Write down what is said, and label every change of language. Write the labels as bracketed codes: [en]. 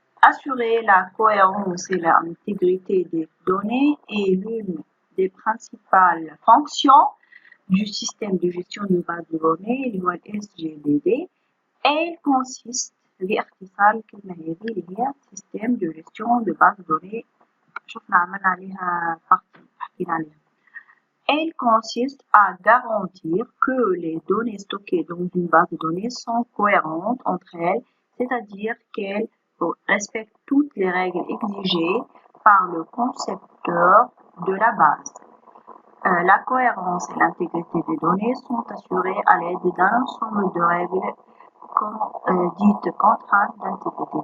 [fr] Assurer la cohérence et l'intégrité des données est l'une des principales fonctions du système de gestion de base de données, le SGBD. Elle consiste [ar] باختصار الكلمة هذه اللي هي [fr] système de gestion de base de données. [ar] شفنا عملنا عليها حكينا عليها. [fr] Elle consiste à garantir que les données stockées dans une base de données sont cohérentes entre elles, c'est-à-dire qu'elles respectent toutes les règles exigées par le concepteur de la base. La cohérence et l'intégrité des données sont assurées à l'aide d'un ensemble de règles dites contraintes d'intégrité.